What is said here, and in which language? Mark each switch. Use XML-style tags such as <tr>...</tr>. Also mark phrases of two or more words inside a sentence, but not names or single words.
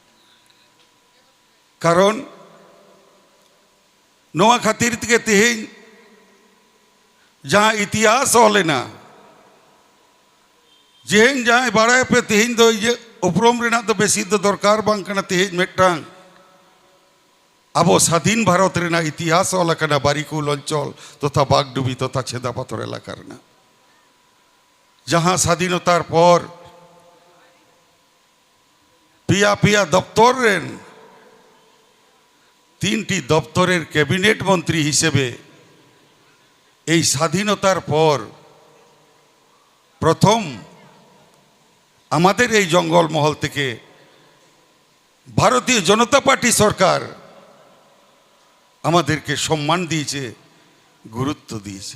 <sat>ᱠᱟᱨᱚᱱ ᱱᱚᱣᱟ ᱠᱷᱟᱹᱛᱤᱨ ᱛᱮᱜᱮ ᱛᱮᱦᱮᱧ ᱡᱟᱦᱟᱸ ᱤᱛᱤᱦᱟᱥ ᱚᱞ ᱮᱱᱟ, ᱡᱮᱦᱮᱧ ᱡᱟᱦᱟᱸᱭ ᱵᱟᱲᱟᱭ ᱯᱮ ᱛᱮᱦᱮᱧ ᱫᱚ ᱩᱯᱨᱩᱢ ᱨᱮᱱᱟᱜ ᱫᱚ ᱵᱮᱥᱤ ᱫᱚ ᱫᱚᱨᱠᱟর ᱵᱟᱝ ᱠᱟᱱᱟ। ᱛᱮᱦᱮᱧ ᱢᱤᱫᱴᱟᱝ ᱟᱵᱚ</sat> <bn>স্বাধীন ভারত</bn> <sat>ᱨᱮᱱᱟᱜ ইতিহাস ᱚᱞ ᱟᱠᱟᱱᱟ</sat> <bn>বারিকুল অঞ্চল তথা বাগডুবি তথা ছেদাপাথর এলাকা</bn> <sat>ᱨᱮᱱᱟᱜ, ᱡᱟᱦᱟᱸ</sat> <bn>স্বাধীনতার পর</bn> <sat>পিয়া পিয়া দপ্তর রেন</sat> <bn>তিনটি দপ্তরের ক্যাবিনেট মন্ত্রী হিসেবে এই স্বাধীনতার পর প্রথম আমাদের এই জঙ্গলমহল থেকে ভারতীয় জনতা পার্টি সরকার আমাদেরকে সম্মান দিয়েছে, গুরুত্ব দিয়েছে।</bn>